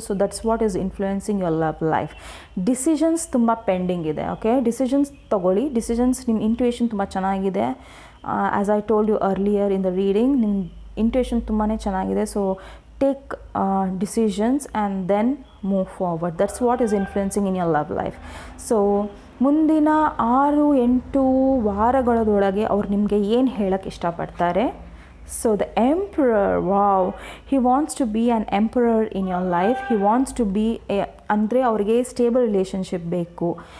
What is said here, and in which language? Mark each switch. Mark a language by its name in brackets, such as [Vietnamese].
[English] So that's what is influencing your love life. [Kannada] Decisions ತುಂಬ pending ಇದೆ. Okay, decisions ತೊಗೊಳ್ಳಿ. Decisions, ನಿಮ್ಮ intuition ತುಂಬ ಚೆನ್ನಾಗಿದೆ. [English] as I told you earlier in the reading, [Kannada] ನಿಮ್ಮ intuition ತುಂಬಾ ಚೆನ್ನಾಗಿದೆ. [English] So take decisions and then move forward. That's what is influencing in your love life. [Kannada] So ಮುಂದಿನ 6-8 ವಾರಗಳೊಳಗೆ ಅವ್ರು ನಿಮಗೆ ಏನು ಹೇಳಕ್ಕೆ ಇಷ್ಟಪಡ್ತಾರೆ? [English] So the emperor, wow, he wants to be an emperor in your life. He wants to be [Kannada] ಅಂದರೆ ಅವ್ರಿಗೆ stable relationship ಬೇಕು.